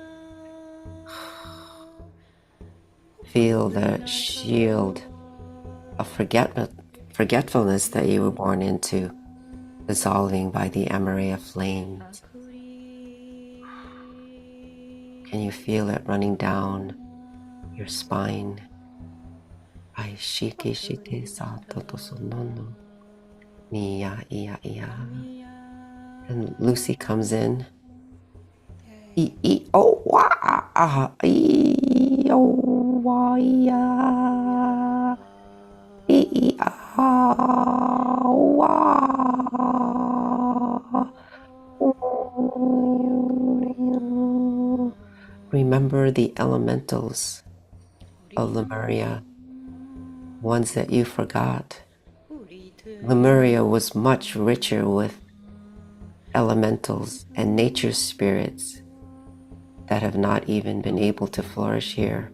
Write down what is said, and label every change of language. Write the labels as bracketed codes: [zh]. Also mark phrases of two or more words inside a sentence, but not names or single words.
[en] Feel the shield of forgetfulness that you were born into dissolving by the Amarea flames. Can you feel it running down your spine? Ai shiki shite sa toto sonono. Mia ia ia. And Lucy comes in. E e o wa ah e o wa ya. E e ah wa. Remember the elementals of Lemuria, ones that you forgot. Lemuria was much richer with elementals and nature spirits that have not even been able to flourish here.